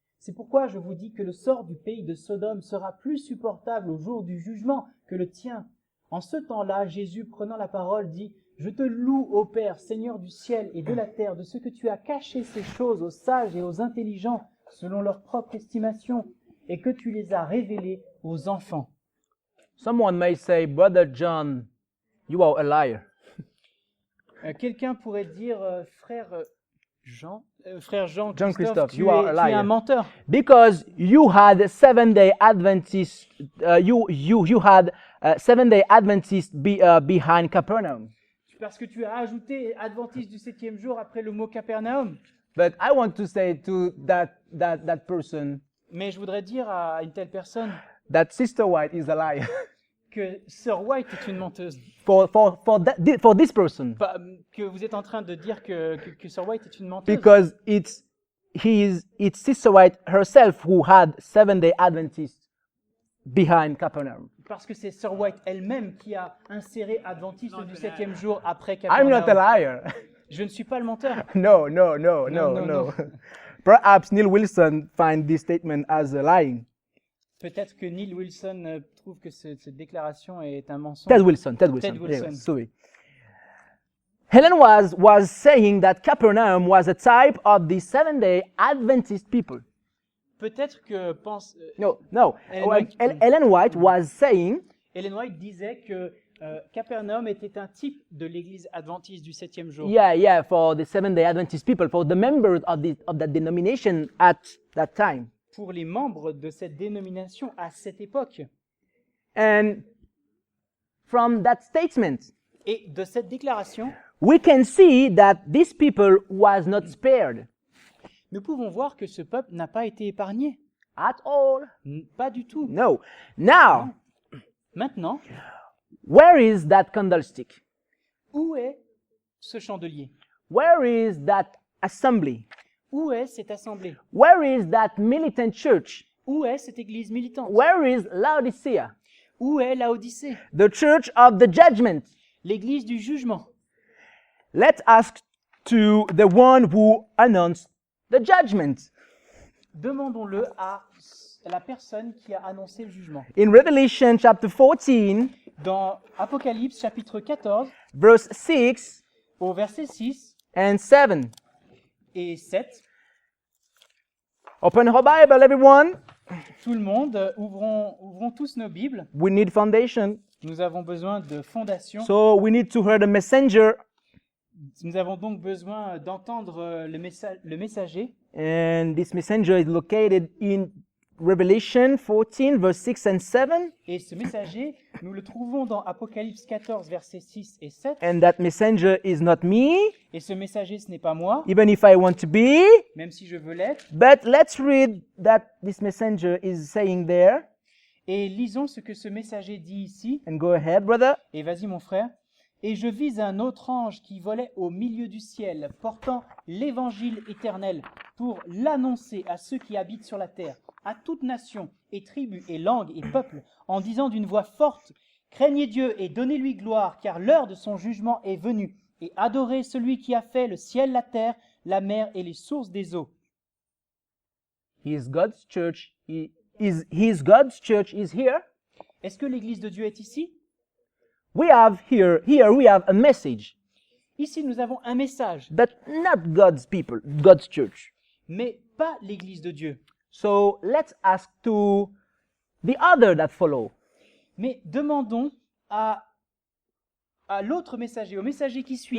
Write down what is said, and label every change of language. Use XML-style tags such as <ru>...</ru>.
<fr>C'est pourquoi je vous dis que le sort du pays de Sodome sera plus supportable au jour du jugement que le tien. En ce temps-là, Jésus, prenant la parole, dit « Je te loue, ô Père, Seigneur du ciel et de la terre, de ce que tu as caché ces choses aux sages et aux intelligents, selon leur propre estimation, et que tu les as révélées aux enfants. »</fr> <en>Someone may say, Brother John, you are a liar.</en> <fr>Quelqu'un pourrait dire frère Jean</fr> <en>John Christophe, Christophe,</en> <fr>tu</fr> <en>you are a</en> <fr>es un</fr> <en>liar.</en> <fr>menteur.</fr> <en>Because you had Seventh-day Adventists, you had Seventh-day Adventists behind Capernaum.</en> <fr>Parce que tu as ajouté adventiste du 7e jour après le mot Capernaum.</fr> <en>But I want to say to that person</en> <fr>Mais je voudrais dire à une telle personne</fr> <en>that Sister White is a liar.</en> <fr>que Sœur White est une menteuse.</fr> <en>For this person,</en> <fr>Que vous êtes en train de dire que Sœur White est une menteuse.</fr> <en>because it's Sister White herself who had Seventh-day Adventists behind Capernaum.</en> <fr>Parce que c'est Sœur White elle-même qui a inséré adventiste du 7e jour après</fr> <en>I'm not a</en> <fr>Capernaum.</fr> <en>liar.</en> <fr>Je ne suis pas le menteur.</fr> <en>No. No. Perhaps Neil Wilson find this statement as lying.</en> <fr>Peut-être que Neil Wilson trouve que cette déclaration est un mensonge.</fr> <en>Ted Wilson. Wilson. Yeah, sorry. Helen was saying that Capernaum was a type of the Seventh-day Adventist people.</en> <fr>Peut-être que</fr> <en>No. Ellen White was saying</en> <fr>Ellen White disait que Capernaum était un type de l'église adventiste du 7e jour.</fr> <en>Yeah, for the Seventh-day Adventist people, for the members of that denomination at that time.</en> <fr>Pour les membres de cette dénomination à cette époque.</fr> <en>And from that statement,</en> <fr>Et de cette déclaration,</fr> <en>we can see that these people was not spared</en> <fr>nous pouvons voir que ce peuple n'a pas été épargné.</fr> <en>at all.</en> <fr>Pas du tout.</fr> <en>No. Now,</en> <fr>Maintenant,</fr> <en>where is that candlestick?</en> <fr>où est ce chandelier?</fr> <en>Where is that assembly?</en> <fr>Où est cette assemblée?</fr> <en>Where is that militant church?</en> <fr>Où est cette église militante?</fr> <en>Where is Laodicea?</en> <fr>Où est Laodicée?</fr> <en>The church of the judgment.</en> <fr>L'église du jugement.</fr> <en>Let's ask to the one who announced the judgment.</en> <fr>Demandons-le à la personne qui a annoncé le jugement.</fr> <en>In Revelation chapter 14,</en> <fr>Dans Apocalypse chapitre 14,</fr> <en>verse 6</en> <fr>au verset 6</fr> <en>and 7.</en> <fr>et 7,</fr> <en>Open your Bible, everyone.</en> <fr>tout le monde, ouvrons tous nos Bibles.</fr> <en>We need foundation.</en> <fr>Nous avons besoin de fondation.</fr> <en>So we need to hear the messenger.</en> <fr>Nous avons donc besoin d'entendre le messager.</fr> <en>And this messenger is located in Revelation 14, verse 6 and 7.</en> <fr>Et ce messager, nous le trouvons dans Apocalypse 14, versets 6 et 7.</fr> <en>And that messenger is not me,</en> <fr>Et ce messager, ce n'est pas moi,</fr> <en>even if I want to be.</en> <fr>même si je veux l'être.</fr> <en>But let's read that this messenger is saying there.</en> <fr>Et lisons ce que ce messager dit ici.</fr> <en>And go ahead, brother.</en> <fr>Et vas-y mon frère. Et je vis un autre ange qui volait au milieu du ciel, portant l'évangile éternel, pour l'annoncer à ceux qui habitent sur la terre, à toute nation, et tribu, et langue, et peuple, en disant d'une voix forte, « Craignez Dieu et donnez-lui gloire, car l'heure de son jugement est venue, et adorez celui qui a fait le ciel, la terre, la mer et les sources des eaux. »</fr> <en>His God's church his God's church is here.</en> <fr>Est-ce que l'Église de Dieu est ici?</fr> <en>We have here we have a message,</en> <fr>Ici, nous avons un message,</fr> <en>but not God's people, God's church.</en> <fr>mais pas l'Église de Dieu.</fr> <en>So let's ask to the other that follow.</en> <fr>Mais demandons à l'autre messager, au messager qui suit.</fr>